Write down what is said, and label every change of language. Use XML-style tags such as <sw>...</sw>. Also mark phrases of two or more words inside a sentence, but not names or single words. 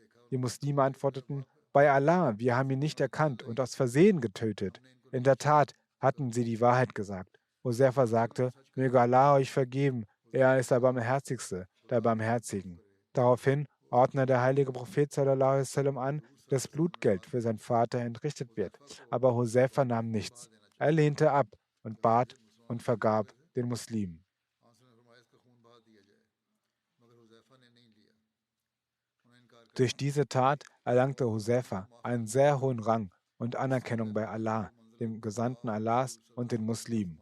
<de>Die Muslime antworteten: Bei Allah, wir haben ihn nicht erkannt und aus Versehen getötet. In der Tat hatten sie die Wahrheit gesagt. Huzaifa sagte: Möge Allah euch vergeben, er ist der Barmherzigste, der Barmherzigen. Daraufhin ordnete der heilige Prophet</de> <ar>صلى الله عليه وسلم</ar> <de>an, dass Blutgeld für seinen Vater entrichtet wird. Aber Huzaifa nahm nichts. Er lehnte ab und bat und vergab den Muslimen. Durch diese Tat erlangte Huzaifa einen sehr hohen Rang und Anerkennung bei Allah, dem Gesandten Allahs und den Muslimen.</de>